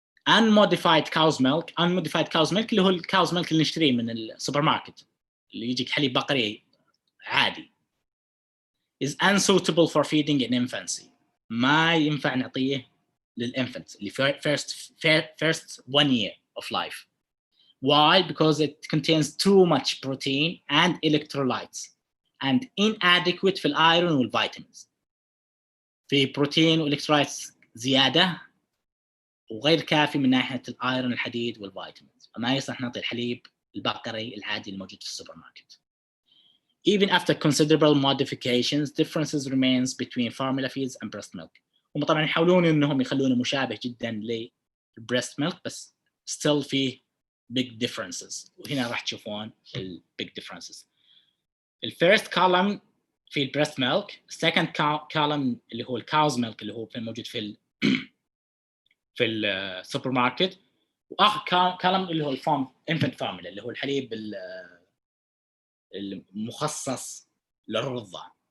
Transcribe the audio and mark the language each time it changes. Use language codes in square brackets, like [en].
[en] unmodified cow's milk [ar] اللي هو الكاوز ميلك اللي نشتريه من السوبر ماركت اللي يجيك حليب بقري عادي [en] is unsuitable for feeding in infancy. [ar] ما ينفع نعطيه للinfants اللي [en] first 1 year of life. Why? Because it contains too much protein and electrolytes and inadequate [ar] في الايرون والفيتامينز. في بروتين والالكترولايتس زياده وغير كافي من ناحيه الايرون الحديد والفيتامينز، فما يصلح نعطي الحليب البقري العادي الموجود في السوبر ماركت. [en] Even after considerable modifications, differences remains between formula feeds and breast milk. [ar] هم طبعا يحاولون انهم يخلونه مشابه جدا للبريست ميلك بس still فيه [en] big differences، [ar] وهنا راح تشوفون ال big differences. الفيرست column في البريست ميلك، second column اللي هو الكاوز ميلك اللي هو موجود في في السوبر ماركت، واخر column اللي هو الفورم infant formula اللي هو الحليب المخصص للرضع.